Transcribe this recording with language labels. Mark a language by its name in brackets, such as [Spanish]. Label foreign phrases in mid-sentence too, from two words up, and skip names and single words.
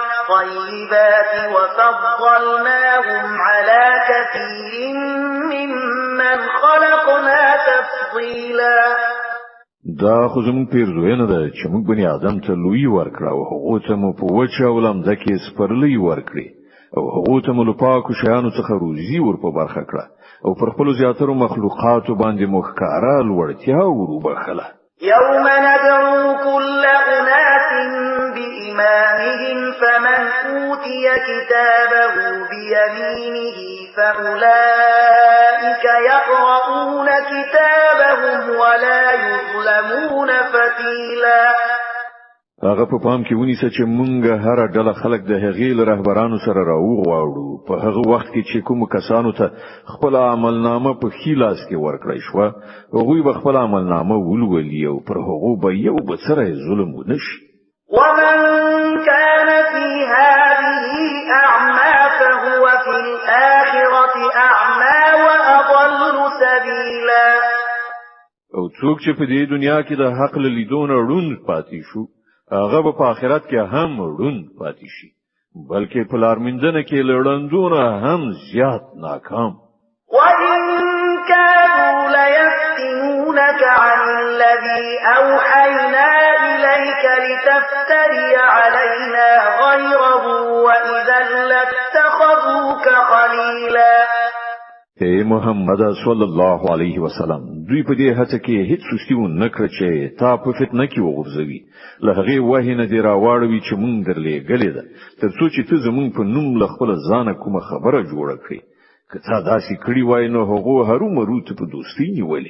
[Arabic] الطيبات وفضلناهم على كثير ممن خلقنا تفضيلا. [Pashto] دا خو زموږ پیرزوینه ده چې موږ بني آدم ته لوی ورکړه او هغه ته مو په وچه او لمده کې سپرلی ورکړي او هغه ته مو له پاکو شیانو څخه روزي ور په برخه کړه او پر خپل زیاترو مخلوقاتو باندې مخکاره لوړتیا وروبخله. [Arabic] يوم ندعو كل أناس بإمامهم فمن أوتي كتابه بيمينه فأولئك يقرؤون كتابهم ولا يظلمون فتيلا. [Pashto] هغه په پام کې ونیسه چې مونږ هر ډله خلک د هغې له رهبرانو سره راوغواړو په هغه وخت کې چې کوم کسانو ته خپل عملنامه په خلاص کې ورکړی شو هغوی به خپل عملنامه ولولي او پر هغه به یو به سره ظلم ونشي. [Arabic] ومن كان في هذه أعمى فهو في الآخرة أعمى وأضل سبيلا. [Pashto] او څوک چې په دې دنیا کې د حق له لیدونه ړوند پاتې شو هغه په آخرت کې هم ړوند پاتې شي بلکې په لارمندنه کې لړندونه هم زیات ناکام. [Arabic] وإن كانوا ليفتنونك عن الذي أوحينا إليك لتفتري علينا غيره وإذا لاتخذوك خليلا. [Pashto] اے محمد [Arabic] صلی الله علیه وسلم [Pashto] دوی په دې هڅه کې هیڅ سستیو نه کړ چې تا په فتنه کې وغورځوي له هغه وحی نه دی راوړوي چې مونږ درلې غلې ده ترڅو چې ته زمونږ په نوم له خپل ځانه کومه خبره جوړه کړې که تا داسې کړی وای نو هغه هرومرو ته په دوستۍ نیولې.